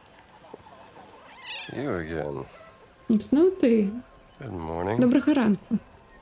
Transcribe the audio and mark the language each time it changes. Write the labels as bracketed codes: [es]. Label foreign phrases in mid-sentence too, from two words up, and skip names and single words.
[en] You again. [be] Зноў ты. [en] Good morning. [be] Добрага ранку.